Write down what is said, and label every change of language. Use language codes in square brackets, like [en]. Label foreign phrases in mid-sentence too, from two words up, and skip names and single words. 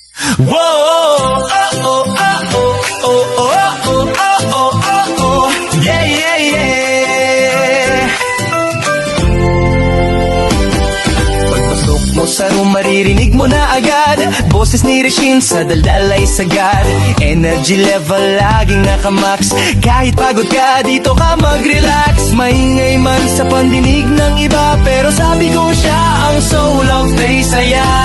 [tl] Whoa, oh, oh, oh, oh, oh, oh, oh, oh, oh, oh, yeah, yeah, yeah. Pagpasok mo sa room, maririnig mo na agad boses ni Regine sa daldal ay sagad. Energy level laging nakamax. Kahit pagod ka, dito ka mag-relax. Maingay man sa pandinig ng iba, pero sabi ko siya ang [en] soul of [tl] saya.